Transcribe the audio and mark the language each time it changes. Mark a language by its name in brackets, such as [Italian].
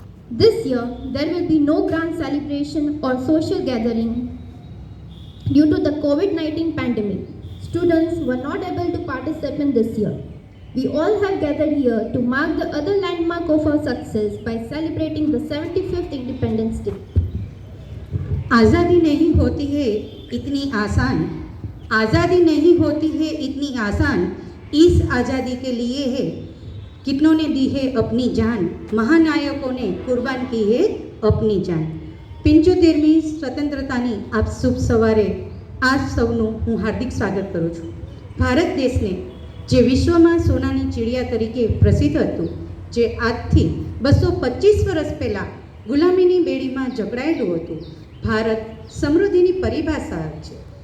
[English] This year, there will be no grand celebration or social gathering due to the COVID-19 pandemic. Students were not able to participate in this year. We all have gathered here to mark the other landmark of our success by celebrating the 75th Independence Day. [Hindi] आज़ादी नहीं होती है इतनी आसान, आज़ादी नहीं होती है इतनी आसान, इस आज़ादी के लिए है कितनों ने दी है अपनी जान, महानायकों ने कुर्बान की है अपनी जान। [Gujarati] 75મી સ્વતંત્રતાની આપ શુભ સવારે આપ સૌનું હું હાર્દિક સ્વાગત કરું છું। ભારત દેશને જે વિશ્વમાં સોનાની ચીડિયા તરીકે પ્રસિદ્ધ હતું, જે આજથી 225 વર્ષ પહેલાં ગુલામીની બેડીમાં જકડાયેલું હતું, ભારત સમૃદ્ધિની પરિભાષા છે।